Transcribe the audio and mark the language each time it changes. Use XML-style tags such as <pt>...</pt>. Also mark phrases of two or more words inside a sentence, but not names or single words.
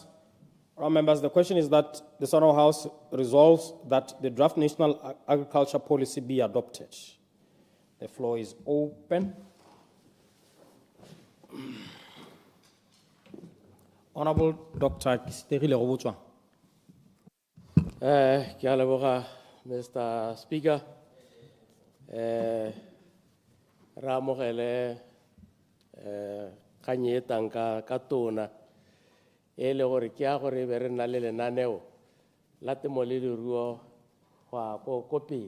<en>Honourable members, the question is that the Honourable House resolves that the draft National Agriculture Policy be adopted. The floor is open. Honorable Dr. 𝗧𝗕𝗓𝗟𝗡𝗦.</en> <tn>Ke a leboga, Mr. Speaker. Re amogele kgang e tang ka tona e le gore ke a gore be re nna le lenaneo la temo le leruo ko pele.</tn>